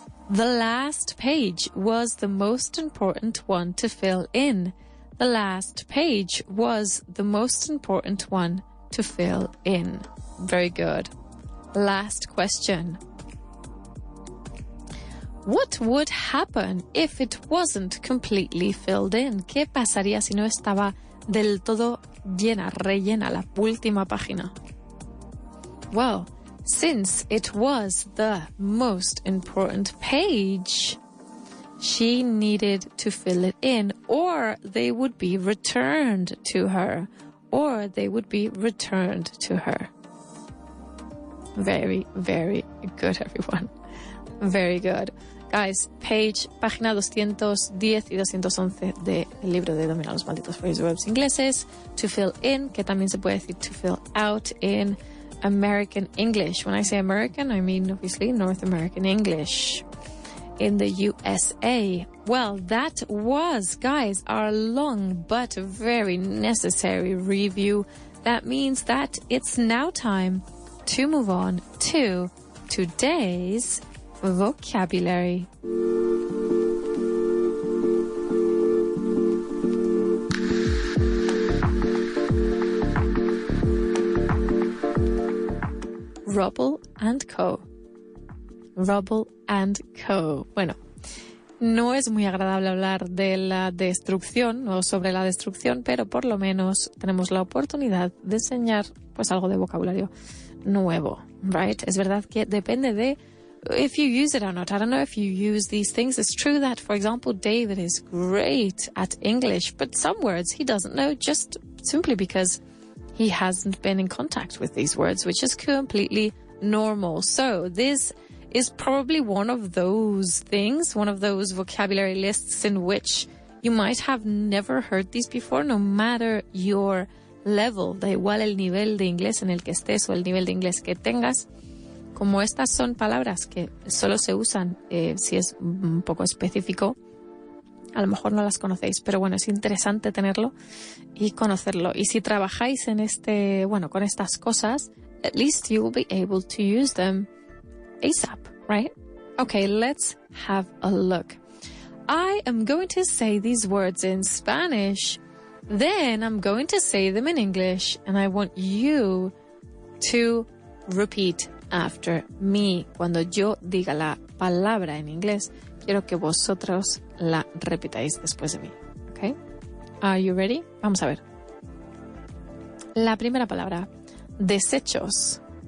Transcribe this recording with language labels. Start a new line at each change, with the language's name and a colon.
English: The last page was the most important one to fill in. The last page was the most important one to fill in. Very good. Last question. What would happen if it wasn't completely filled in?
Spanish: ¿Qué pasaría si no estaba del todo llena, rellena la última página?
English: Well, since it was the most important page, she needed to fill it in, or they would be returned to her. Or they would be returned to her. Very, very good, everyone. Very good.
Spanish: Guys, página 210 y 211 del libro de Domina los malditos phrase verbs ingleses.
English: To fill in,
Spanish: que también se puede decir
English: to fill out in American English. When I say American, I mean obviously North American English in the USA. Well, that was, guys, our long but very necessary review. That means that it's now time to move on to today's vocabulary. Rubble and co. Rubble and co.
Spanish: Bueno, no es muy agradable hablar de la destrucción o sobre la destrucción, pero por lo menos tenemos la oportunidad de enseñar pues algo de vocabulario nuevo,
English: right?
Spanish: Es verdad que depende de
English: if you use it or not. I don't know if you use these things. It's true that, for example, David is great at English, but some words he doesn't know just simply because he hasn't been in contact with these words, which is completely normal. So this is probably one of those things, one of those vocabulary lists in which you might have never heard these before, no matter your level,
Spanish: da igual el nivel de inglés en el que estés o el nivel de inglés que tengas. Como estas son palabras que solo se usan si es un poco específico, a lo mejor no las conocéis, pero bueno, es interesante tenerlo y conocerlo. Y si trabajáis en con estas cosas,
English: at least you will be able to use them ASAP, right? Okay, let's have a look. I am going to say these words in Spanish, then I'm going to say them in English, and I want you to repeat after me.
Spanish: Cuando yo diga la palabra en inglés, quiero que vosotros la repitáis después de mí.
English: Okay? Are you ready?
Spanish: Vamos a ver. La primera palabra, desechos.